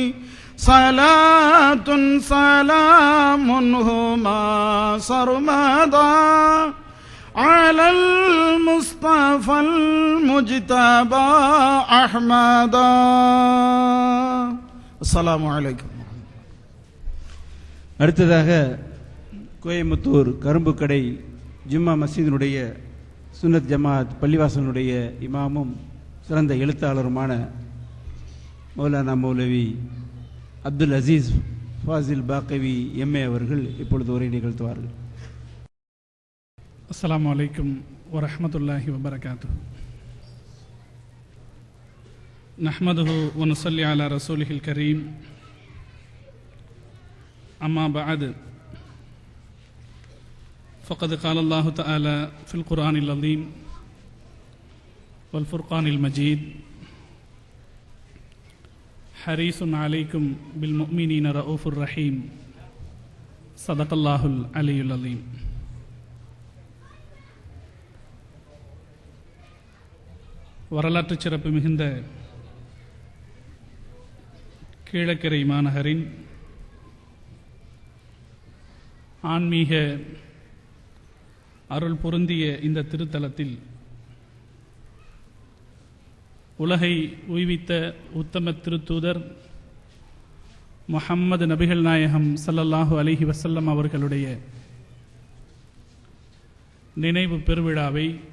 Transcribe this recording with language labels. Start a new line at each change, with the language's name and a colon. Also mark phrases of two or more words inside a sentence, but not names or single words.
Arabic: صلاة سلام هما سرمدا على المصطفى المجتبى أحمدا. السلام عليكم.
Tamil: அடுத்ததாக கோயம்புத்தூர் கரும்பு கடை ஜும்மா மஸ்ஜிதினுடைய சுன்னத் ஜமாத் பள்ளிவாசனுடைய இமாமும் சிறந்த எழுத்தாளருமான மௌலானா மௌலவி அப்துல் அசீஸ் ஃபாசில் பாக்கவி எம்ஏ அவர்கள் இப்பொழுது உரை நிகழ்த்துவார்கள்.
Arabic: السلام عليكم ورحمة الله وبركاته. نحمده و نصلي على رسوله الكريم. أما بعد. ஃபகத் قال الله تعالى في القرآن العظيم والفرقان المجيد حريص عليكم بالمؤمنين رؤوف الرحيم صدق الله العلي العظيم.
Tamil: வரலாற்று சிறப்பு மிகுந்த கீழக்கரை மாநகரின் ஆன்மீக அருள் பொருந்திய இந்த திருத்தலத்தில் உலகை உய்வித்த உத்தம திருத்தூதர் முஹம்மது நபிகள் நாயகம்
Arabic: صلى الله عليه وسلم
Tamil: அவர்களுடைய நினைவு பெருவிழாவை